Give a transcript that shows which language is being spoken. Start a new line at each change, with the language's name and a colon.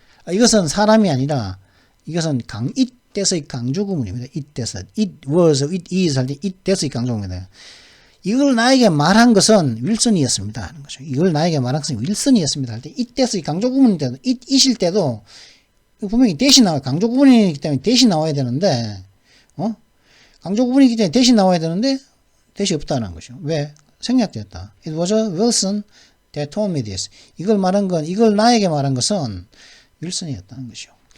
Korean: 이것은 사람이 아니라, 이것은 it that의 강조 구문입니다.
English: it that. it was, it is
Korean: 할 때
English: it that의 강조 구문입니다.
Korean: 이걸 나에게 말한 것은 윌슨이었습니다. 하는 거죠. 이걸 나에게 말한 것은 윌슨이었습니다. 할 때 it that의 강조 구문인데도, it일 때도, 분명히 대신 나와요. 강조 구문이기 때문에 대신 나와야 되는데, 강조 구문이기 때문에 대신 나와야 되는데, 대시 없다는 것이죠. 왜? 생략되었다.
English: It was Wilson that told me this.
Korean: 이걸 나에게 말한 것은 윌슨이었다는 것이죠.